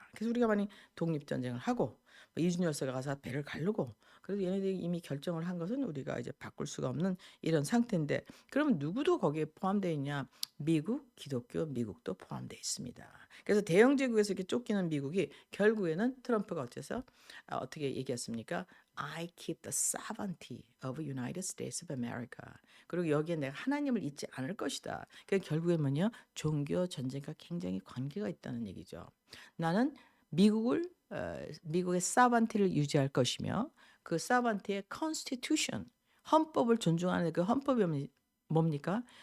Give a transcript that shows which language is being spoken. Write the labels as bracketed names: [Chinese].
[Korean] 그래서 우리가 많이 독립전쟁을 하고 이준열 씨가 가서 배를 가르고 그래도 얘네들이 이미 결정을 한 것은 우리가 이제 바꿀 수가 없는 이런 상태인데 그러면 누구도 거기에 포함되어 있냐? 미국, 기독교, 미국도 포함되어 있습니다. 그래서 대영제국에서 이렇게 쫓기는 미국이 결국에는 트럼프가 어떻게 얘기했습니까? [English] I keep the sovereignty of United States of America. [Korean] 그리고 여기에 내가 하나님을 잊지 않을 것이다. 그 결국에 뭐냐? 종교 전쟁과 굉장히 관계가 있다는 얘기죠. 나는 미국의 사반티를 유지할 것이며 그 사반티의 constitution 헌법을 존중하는 그 헌법이 뭡니까?